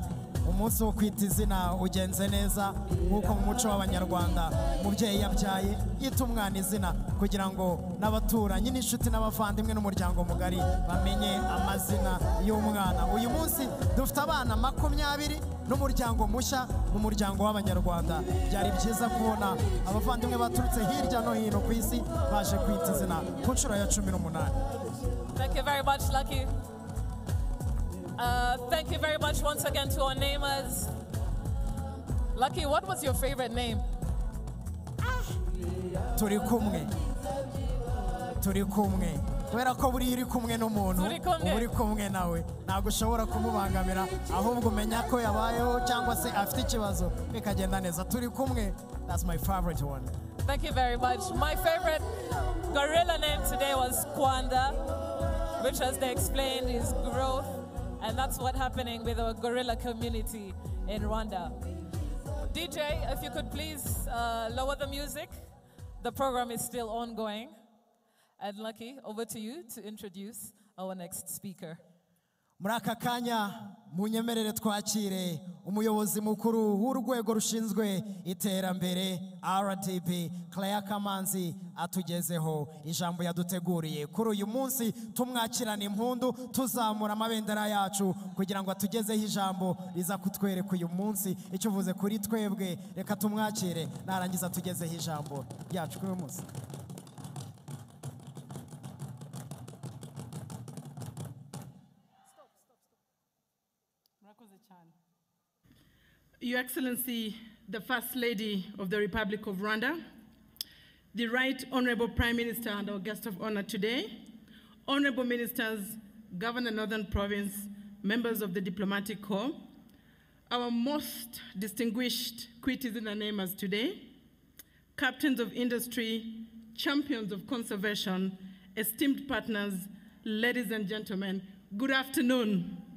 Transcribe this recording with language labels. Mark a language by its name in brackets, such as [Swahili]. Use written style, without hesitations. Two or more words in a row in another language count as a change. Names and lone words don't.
[Kinyarwanda] Umunsi wo kwita izina ugenze neza nk'uko mu muco w'Abanyarwanda umubyeyi yabyaye yita umwana izina kugira ngo n'abaturanyi n'inshuti n'abavandimwe n'umuryango mugari bamenye amazina y'umwana. Uyu munsi dufite abana 20 n'umuryango mushya mu muryango w'Abanyarwanda. Byari byiza kubona abavandimwe baturutse hirya no hino ku isi baje kwita izina ku nshuro ya 18. [English] Thank you very much, Lucky. Thank you very much once again to our namers. Lucky, what was your favorite name? [Kinyarwanda] Turi kumwe. kubera ko buriya uri kumwe n'umuntu uba uri kumwe nawe ntabwo ushobora kumubangamira ahubwo umenya ko yabayeho cyangwa se afite ikibazo bikagenda neza turi kumwe. [English] That's my favorite one. Thank you very much. My favorite gorilla name today was Kwanda, which, as they explained, is growth, and that's what's happening with our gorilla community in Rwanda. DJ, if you could please lower the music. The program is still ongoing. And Lucky, over to you to introduce our next speaker. [Kinyarwanda] Muri aka kanya munyemerere twakire umuyobozi mukuru w'urwego rushinzwe iterambere RDB Claire Kamanzi atugezeho ijambo yaduteguriye kuri uyu munsi. Tumwakirana impundu tuzamura amabendera yacu kugira ngo atugezeho ijambo riza kutwereka uyu munsi icyo uvuze kuri twebwe. Reka tumwakire narangiza tugezeho ijambo ryacu kuri uyu munsi. [English] Your Excellency, the First Lady of the Republic of Rwanda, the Right Honorable Prime Minister and our guest of honor today, Honorable Ministers, Governor Northern Province, members of the Diplomatic Corps, our most distinguished Kwita Izina namers today, captains of industry, champions of conservation, esteemed partners, ladies and gentlemen, good afternoon.